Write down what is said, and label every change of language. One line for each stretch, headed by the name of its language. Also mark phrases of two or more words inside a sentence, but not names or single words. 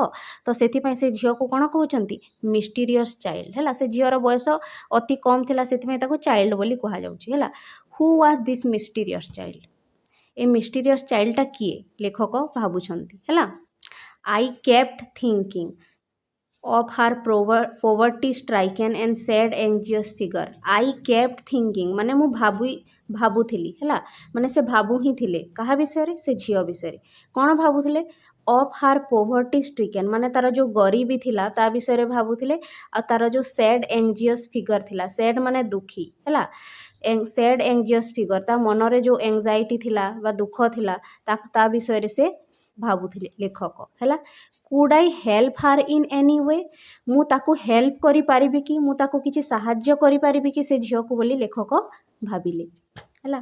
Odia: ତ ସେଥିପାଇଁ ସେ ଝିଅକୁ କ'ଣ କହୁଛନ୍ତି?
English: mysterious child
Odia: ହେଲା। ସେ ଝିଅର ବୟସ ଅତି କମ୍ ଥିଲା, ସେଥିପାଇଁ ତାକୁ ଚାଇଲ୍ଡ ବୋଲି କୁହାଯାଉଛି ହେଲା।
English: who was this mysterious child,
Odia: ଏ
English: mysterious childଟା
Odia: କିଏ ଲେଖକ ଭାବୁଛନ୍ତି ହେଲା।
English: I kept thinking of her poverty stricken and sad anxious figure, I kept thinking
Odia: ମାନେ ମୁଁ ଭାବୁଥିଲି ହେଲା, ମାନେ ସେ ଭାବୁ ହିଁ ଥିଲେ କାହା ବିଷୟରେ? ସେ ଝିଅ ବିଷୟରେ। କ'ଣ ଭାବୁଥିଲେ?
English: of her poverty stricken
Odia: ମାନେ ତାର ଯେଉଁ ଗରିବୀ ଥିଲା ତା ବିଷୟରେ ଭାବୁଥିଲେ, ଆଉ ତାର ଯେଉଁ
English: sad anxious figure
Odia: ଥିଲା, sad ମାନେ ଦୁଃଖୀ ହେଲା,
English: sad anxious figure
Odia: ତା ମନରେ ଯେଉଁ ଏଂଜାଇଟି ଥିଲା ବା ଦୁଃଖ ଥିଲା ତା ବିଷୟରେ ସେ ଭାବୁଥିଲେ ଲେଖକ ହେଲା।
English: could I help her in any way,
Odia: ମୁଁ ତାକୁ ହେଲ୍ପ କରିପାରିବି କି, ମୁଁ ତାକୁ କିଛି ସାହାଯ୍ୟ କରିପାରିବି କି ସେ ଝିଅକୁ ବୋଲି ଲେଖକ ଭାବିଲେ ହେଲା।